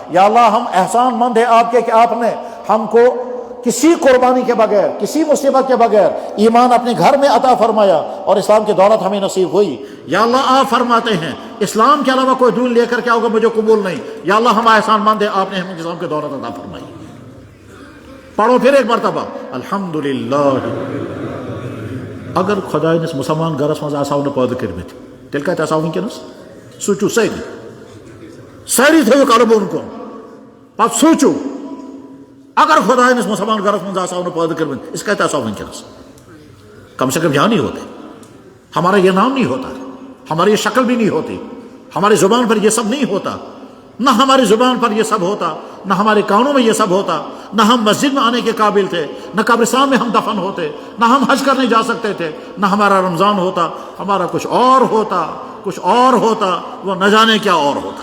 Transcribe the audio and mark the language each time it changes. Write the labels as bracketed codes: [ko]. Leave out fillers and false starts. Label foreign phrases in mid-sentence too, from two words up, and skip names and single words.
[ur] یا اللہ، ہم احسان مند ہیں آپ کے کہ آپ نے ہم کو کسی قربانی کے بغیر، کسی مصیبت کے بغیر ایمان اپنے گھر میں عطا فرمایا اور اسلام کی دولت ہمیں نصیب ہوئی۔ یا اللہ آپ فرماتے ہیں اسلام کے علاوہ کوئی دین لے کر کے آؤ گا مجھے قبول نہیں، یا اللہ ہم احسان مند ہیں، آپ نے ہمیں اسلام کی دولت عطا فرمائی۔ پڑھو پھر ایک مرتبہ الحمدللہ۔ [ks] اگر خدا نس مسلمان گرس مز آساو پید کرمت تیل کت آساو ونکس سوچو ساری تھو قلب ان کن پتہ سوچو اگر خدا نس مسلمان گرس مز آساو پید کرمت اس کت آساو ونکس، [ur] کم سے کم یہاں نہیں ہوتے، ہمارا یہ نام نہیں ہوتا، ہماری یہ شکل بھی نہیں ہوتی، ہماری زبان پر یہ سب نہیں ہوتا، نہ ہماری زبان پر یہ سب ہوتا، نہ ہمارے کانوں میں یہ سب ہوتا، نہ ہم مسجد میں آنے کے قابل تھے، نہ قبرستان میں ہم دفن ہوتے، نہ ہم حج کرنے جا سکتے تھے، نہ ہمارا رمضان ہوتا، ہمارا کچھ اور ہوتا، کچھ اور ہوتا، وہ نہ جانے کیا اور ہوتا۔